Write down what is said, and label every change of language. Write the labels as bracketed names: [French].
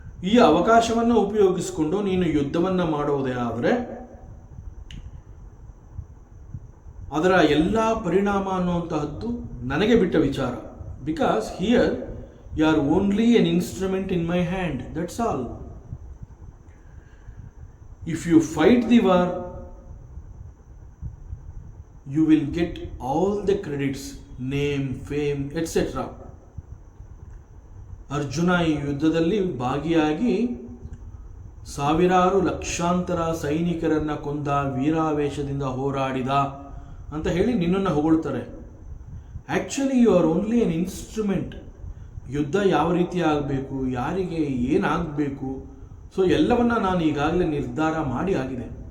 [Kannada] ಈ ಅವಕಾಶವನ್ನು ಉಪಯೋಗಿಸಿಕೊಂಡು ನೀನು ಯುದ್ಧವನ್ನು ಮಾಡುವುದೇ ಆದರೆ ಅದರ ಎಲ್ಲ ಪರಿಣಾಮ ಅನ್ನುವಂತಹದ್ದು ನನಗೆ ಬಿಟ್ಟ ವಿಚಾರ. [English] Because here you are only an instrument in my hand, that's all. If you fight the war you will get all the credits, name, fame, etc. [Kannada] Arjuna ಈ ಯುದ್ಧದಲ್ಲಿ ಭಾಗಿಯಾಗಿ ಸಾವಿರಾರು ಲಕ್ಷಾಂತರ ಸೈನಿಕರನ್ನ ಕೊಂದ, ವೀರಾವೇಶದಿಂದ ಹೋರಾಡಿದ ಅಂತ ಹೇಳಿ ನಿನ್ನನ್ನು ಹೊಗಳ್ತಾರೆ. [English] Actually you are only an instrument. [Kannada] ಯುದ್ಧ ಯಾವ ರೀತಿ ಆಗಬೇಕು, ಯಾರಿಗೆ ಏನಾಗಬೇಕು, ಸೊ ಎಲ್ಲವನ್ನ ನಾನು ಈಗಾಗಲೇ ನಿರ್ಧಾರ ಮಾಡಿ ಆಗಿದೆ.